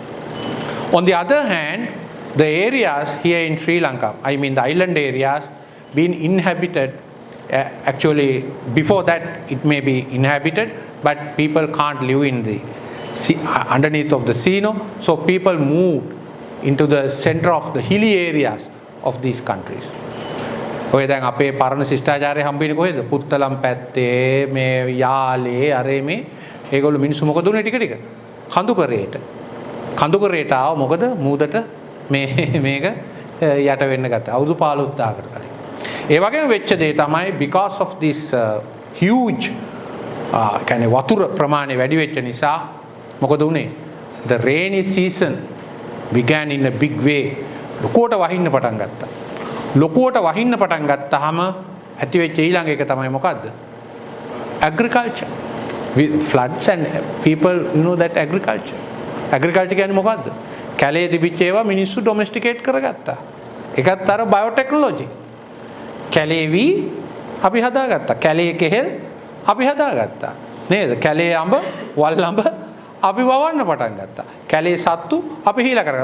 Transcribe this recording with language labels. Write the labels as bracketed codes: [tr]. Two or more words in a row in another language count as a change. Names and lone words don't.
[en] On the other hand, the areas here in Sri Lanka, I mean the island areas, been inhabited. Actually, before that it may be inhabited, but people can't live in the sea, underneath of the sea, no? So people moved into the center of the hilly areas of these countries. [si] ඔය දැන් අපේ පරණ ශිෂ්ටාචාරය හම්බෙන්නේ කොහෙද? පුත්තලම් පැත්තේ මේ යාලේ අරේ මේ ඒගොල්ලෝ මිනිස්සු මොකද උනේ ටික ටික? කඳුකරේට. කඳුකරේට ආව මොකද? මූදට මේක යට වෙන්න ගත්තා. අවුරුදු 15000කට කලින්. ඒ වගේම වෙච්ච දේ තමයි [en] because of this huge [si] කියන්නේ වතුර ප්‍රමාණය වැඩි වෙච්ච නිසා මොකද උනේ? [en] The rainy season began in a big way. [si] ලොකුවට වහින්න පටන් ගත්තා. ලොකුවට වහින්න පටන් ගත්තාම ඇති වෙච්ච ඊළඟ එක තමයි මොකද්ද? [en] Agriculture. Floods and people know that agriculture. [si] Agriculture කියන්නේ මොකද්ද? කැලේ තිබිච්ච ඒවා මිනිස්සු ඩොමෙස්ටිකේට් කරගත්තා. ඒකත් අර බයෝටෙක්නොලොජි. කැලේවි අපි හදාගත්තා. කැලේ කෙහෙල් අපි හදාගත්තා. නේද? කැලේ අඹ, වල් අඹ අපි වවන්න පටන් ගත්තා. කැලේ සත්තු අපි හීලා කරා.